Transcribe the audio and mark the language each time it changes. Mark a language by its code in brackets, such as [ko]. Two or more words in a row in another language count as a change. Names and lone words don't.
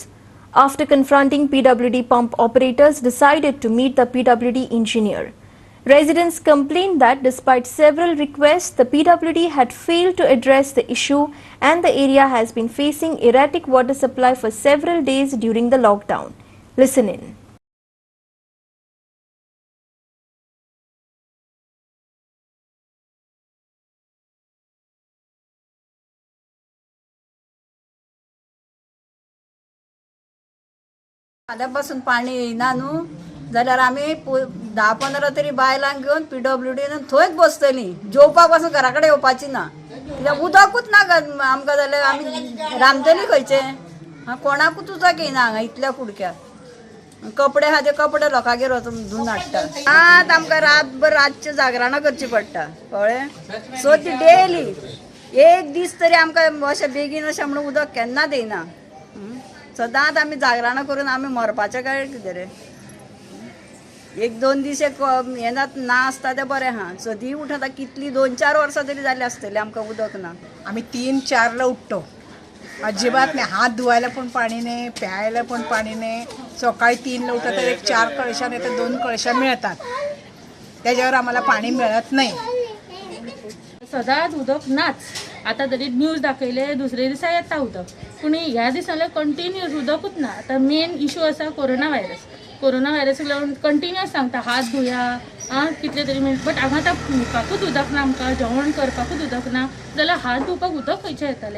[en] After confronting PWD pump operators decided to meet the PWD engineer. Residents complained that despite several requests, the PWD had failed to address the issue and the area has been facing erratic water supply for several days during the lockdown. Listen in. [kok] आल्यापासून पाणी येईना न्हू जाल्यार आमी 10-15 तरी बायलांक घेवन PWDन थंयच बसतली, जेवपाक पासून घरा कडेन येवपाची ना, कित्याक उदकूच ना आमकां जाल्यार आमी रांदतली खंयचे. कोणाकूच उदक येना हांगा इतल्या कुडक्यात. कपडे आहा ते कपडे लोकांगेर वचून धुवन हाडटा. आतां आमकां रातभर रातचे जागरणां करची पडटा कळ्ळें. सो ती डेली एक दीस तरी आमकां अशें बेगीन अशें म्हणून उदक केन्नाच येना. सदांच आमी जागरणां करून आमी मरपाचें काय कितें रे. 1-2 दीस हें ना आसता तें बरें आहा. सदी उठता कितली 2-4 वर्सां तरी जाली आसतली आमकां उदक ना. [mr] आम्ही 3-4ला उठतो, अजिबात नाही. हात धुवायला पण पाणी नाही, प्यायला पण पाणी नाही. सकाळी 3ला उठलं तर एक 4 कळशा नाही तर 2 कळशा मिळतात, त्याच्यावर आम्हाला पाणी मिळत नाही. [kok] सदांच उदक नाच. आता तरी न्यूज दाखयले दुसरे दिसा येता उदक, पूण ह्या दिसांनी कंटिन्युअस उदकूच ना. आता [en] main issue [kok] आसा कोरोना व्हायरस लागून कंटिन्युअस सांगता हात धुया कितले तरी मिनट, बट हांगा आतां पिवपाकूच उदक ना, आमकां जेवण करपाकूच उदक ना, जाल्यार हात धुवपाक उदक खंयचे येतले.